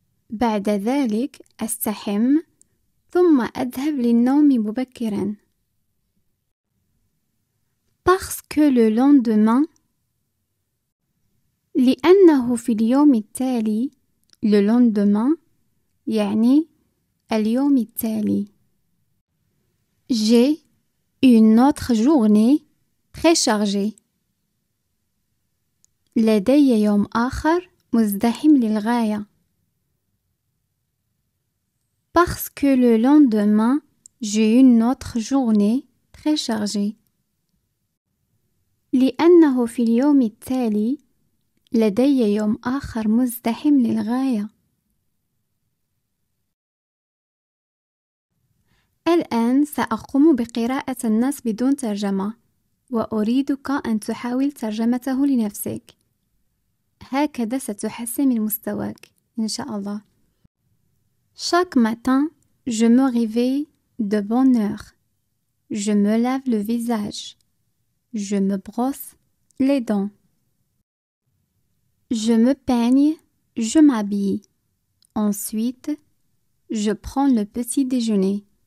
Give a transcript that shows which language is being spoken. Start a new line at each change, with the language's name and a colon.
Arabic: بعد ذلك أستحم ثم أذهب للنوم مبكرا.
French: Parce que le lendemain
Arabic: لأنه في اليوم التالي
French: le lendemain
Arabic: يعني اليوم التالي.
French: J'ai une autre journée très chargée.
Arabic: لدي يوم آخر مزدحم للغاية.
French: Parce que le lendemain, j'ai une autre journée très chargée.
Arabic: لأنه في اليوم التالي لدي يوم آخر مزدحم للغاية. Elle والآن سأقوم بقراءة النص بدون ترجمة، وأريدك أن تحاول ترجمته لنفسك. هكذا ستحسن من مستواك إن شاء الله.
French: Chaque matin, je me réveille de bonne heure. Je me lave le visage. Je me brosse les dents. Je me peigne, je m'habille. Ensuite, je prends le petit déjeuner.